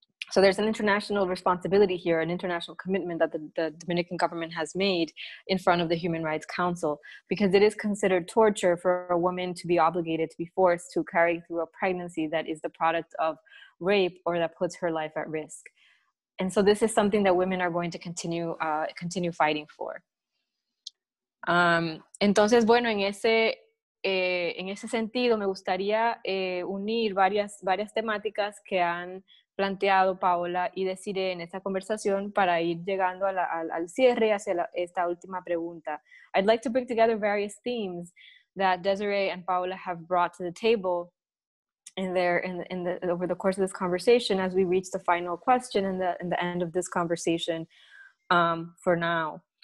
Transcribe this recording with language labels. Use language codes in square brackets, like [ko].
[en] So there's an international responsibility here, an international commitment that the Dominican government has made in front of the Human Rights Council, because it is considered torture for a woman to be obligated to be forced to carry through a pregnancy that is the product of rape or that puts her life at risk. And so this is something that women are going to continue fighting for. [es] Entonces, bueno, en ese sentido me gustaría unir varias temáticas que han planteado Paola y Desiree en esta conversación para ir llegando al cierre hacia esta última pregunta. [en] I'd like to bring together various themes that Desiree and Paola have brought to the table over the course of this conversation as we reach the final question in the end of this conversation for now.